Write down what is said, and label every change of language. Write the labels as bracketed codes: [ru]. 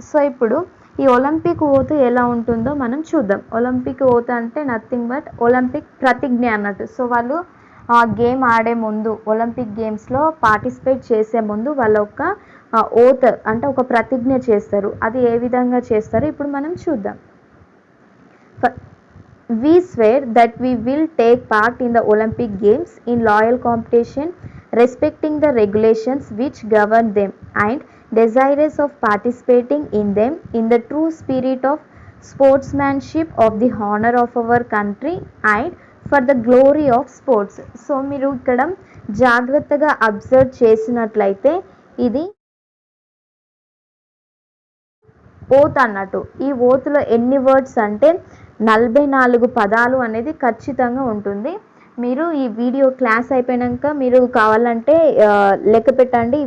[te] So ఇప్పుడు ఈ Olympic oath ఎలా ఉంటుందో మనం చూద్దాం. ఒలింపిక్ ఓత్ అంటే [en] nothing but [te] ఒలింపిక్ ప్రతిజ్ఞ అన్నట్టు. సో వాళ్ళు గేమ్ ఆడే ముందు ఒలింపిక్ గేమ్స్లో పార్టిసిపేట్ చేసే ముందు వాళ్ళ ఒక ఓత్ అంటే ఒక ప్రతిజ్ఞ చేస్తారు. అది ఏ విధంగా చేస్తారో ఇప్పుడు మనం చూద్దాం. [en] We swear that we will take part in the Olympic Games in loyal competition, respecting the regulations which govern them and desirous of participating in them in the true spirit of sportsmanship of the honor of our country and for the glory of sports. [te] So మీరు ఇక్కడ జాగ్రత్తగా observe చేసినట్లయితే ఇది oath అన్నట్టు. ఈ ఓత్లో ఎన్ని words అంటే 44 పదాలు అనేది ఖచ్చితంగా ఉంటుంది. మీరు ఈ వీడియో క్లాస్ అయిపోయాక మీరు కావాలంటే లెక్క పెట్టండి.